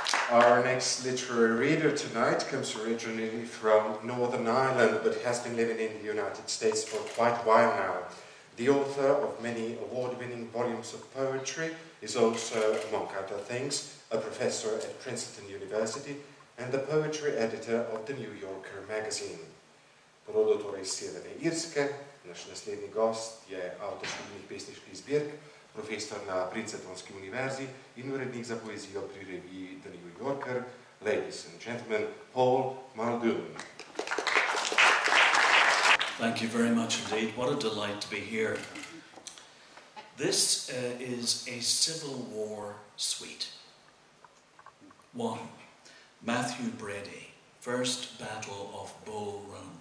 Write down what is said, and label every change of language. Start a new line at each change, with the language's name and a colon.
English: Our next literary reader tonight comes originally from Northern Ireland, but has been living in the United States for quite a while now. The author of many award-winning volumes of poetry is also, among other things, a professor at Princeton University and the poetry editor of the New Yorker magazine.
Slovenian: Rodotore iz Severne Irske, Naš naslednji gost je avtor številnih pesniških zbirk, profesor na Princetonski univerzi in urednik za poezijo pri reviji The New Yorker.
English: Ladies and gentlemen, Paul Muldoon. Thank you very much indeed. What a delight to be here. This is a Civil War suite. 1. Matthew Brady, First Battle of Bull Run.